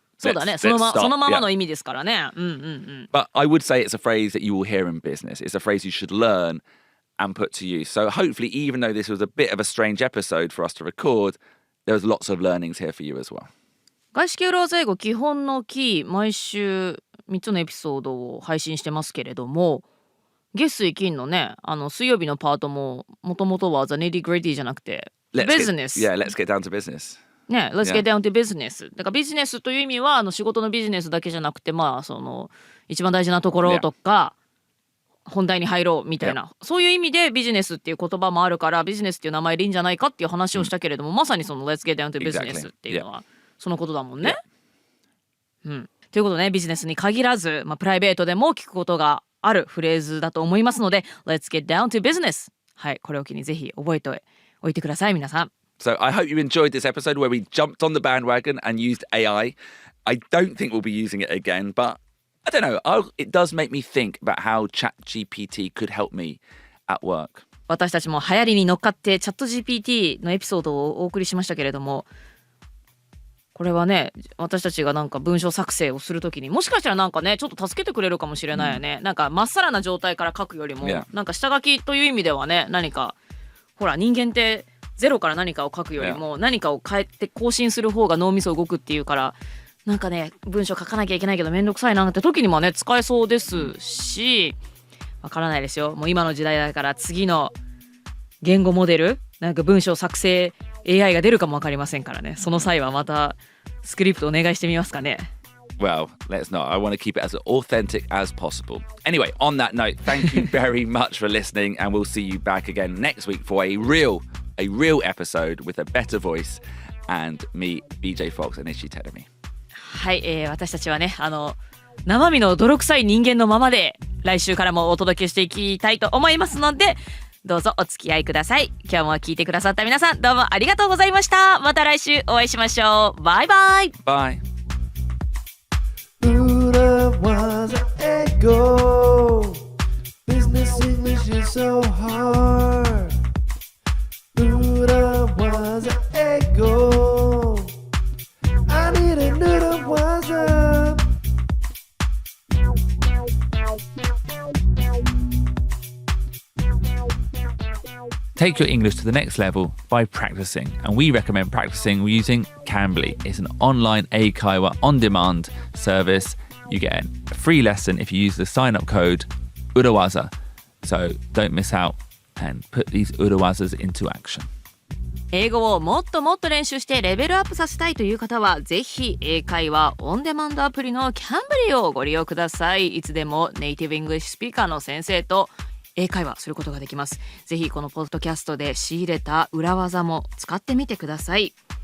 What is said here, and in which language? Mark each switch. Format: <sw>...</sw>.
<ja>そうだね、そのままの意味ですからね。</ja> <en>But I would say it's a phrase that you will hear in business. It's a phrase you should learn and put to use. So hopefully, even though this was a bit of a strange episode for us to record, there was lots of learnings here for you as well.</en> <ja>外資系裏技英語基本のキー、毎週3つのエピソードを配信してますけれども、月水金のね、水曜日のパートももともとは The Nitty Gritty じゃなくて Business。</ja> <en>let's get down to business。ね、Let's get down to business。</en> <ja>だからビジネスという意味は仕事のビジネスだけじゃなくて、その一番大事なところとか、本題に入ろうみたいな、そういう意味でビジネスっていう言葉もあるから、ビジネスっていう名前でいいんじゃないかっていう話をしたけれども、まさにその Let's get down to business っていうのはそのことだもんね。ということでね、ビジネスに限らず、プライベートでも聞くことがあるフレーズだと思いますので、 Let's get down to business。はい、これを機にぜひ覚えておいてください、皆さん。</ja> <en>So I hope you enjoyed this episode where we jumped on the bandwagon and used AI. I don't think we'll be using it again, but I don't know. It does make me think about how ChatGPT could help me at work.</en> <ja>私たちも流行りに乗っかって ChatGPT のエピソードをお送りしましたけれども、これはね、私たちがなんか文章作成をするときにもしかしたらなんかね、ちょっと助けてくれるかもしれないよね。なんかまっさらな状態から書くよりも、なんか下書きという意味ではね、何かほら人間ってゼロから何かを書くよりも何かを変えて更新する方が脳みそ動くっていうから、なんかね、文章書かなきゃいけないけどめんどくさいなって時にもね使えそうですし、わからないですよ。もう今の時代だから次の言語モデル、なんか文章作成 AI が出るかもわかりませんからね。その際はまたスクリプトお願いしてみますかね。</ja> <en>Well, let's not. I want to keep it as authentic as possible. Anyway, on that note, thank you very much for listening, and we'll see you back again next week for a real episode with a better voice and me, BJ Fox and Ishi Terumi.</en> <ja>はい、私たちはね、生身の泥臭い人間のままで来週からもお届けしていきたいと思いますので、どうぞお付き合いください。今日も聞いてくださった皆さん、どうもありがとうございました。また来週お会いしましょう。バイバイ。</ja> <en>Bye. Urawaza Ego Business English pushing so hard. 裏技英語 I need a 裏技 Take your English to the next level by practicing, and we recommend practicing using Cambly. It's an online eikaiwa on-demand service. You get a free lesson if you use the sign-up code urawaza. So don't miss out and put these urawazas into action.</en> <ja>英語をもっともっと練習してレベルアップさせたいという方はぜひ英会話オンデマンドアプリのキャンブリーをご利用ください。いつでもネイティブイングリッシュスピーカーの先生と英会話することができます。ぜひこのポッドキャストで仕入れた裏技も使ってみてください。</ja>